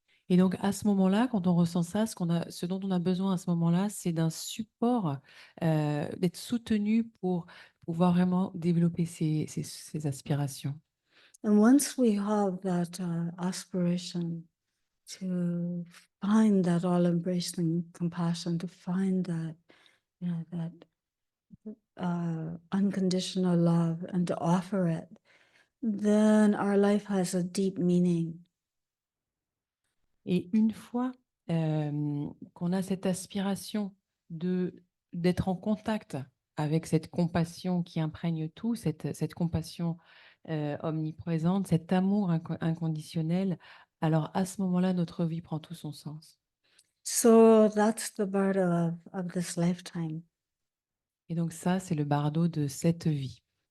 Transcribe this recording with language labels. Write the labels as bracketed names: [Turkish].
[French] Et donc, à ce moment-là, quand on ressent ça, ce dont on a besoin à ce moment-là, c'est d'un support, d'être soutenu pour pouvoir vraiment développer ces aspirations. [English] And once we have that aspiration to find that all-embracing compassion, to find that, that unconditional love and to offer it, then our life has a deep meaning. [French] Et une fois qu'on a cette aspiration d'être en contact avec cette compassion qui imprègne tout, cette compassion omniprésente, cet amour inconditionnel, alors à ce moment-là, notre vie prend tout son sens. [English] So that's the bardo of this lifetime. [French] Et donc ça, c'est le bardo de cette vie.